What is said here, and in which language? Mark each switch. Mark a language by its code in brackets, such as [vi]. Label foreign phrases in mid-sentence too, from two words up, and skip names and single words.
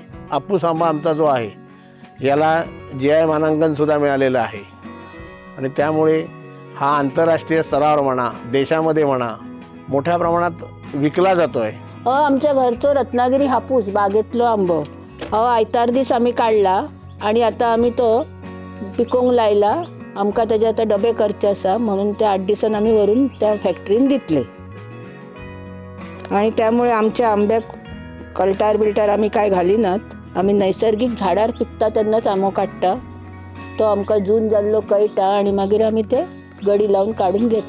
[mr] हापूस आंबा आमचा जो आहे याला GI मानांकनसुद्धा मिळालेलं आहे आणि त्यामुळे हा आंतरराष्ट्रीय स्तरावर म्हणा, देशामध्ये म्हणा, मोठ्या प्रमाणात विकला जातो आहे. [kok] आमच्या घरचं रत्नागिरी हापूस बागेतलं आंबं आयतार दिस आम्ही काढला आणि आता आम्ही तो पिकोंक लायला आमकां तेजे आतां डबे करचे आसा म्हणून ते 8 दिसान आमी व्हरून त्या फॅक्टरीन दितले आणि त्यामुळे आमच्या आंब्याक कल्टार बिल्टार आमी काय घालिनात. आमी नैसर्गीक झाडार पिकता तेन्नाच आंबो काडटा. तो आमकां जून जाल्लो कळटा आणि मागीर आमी ते गडी लावन काडून घेता.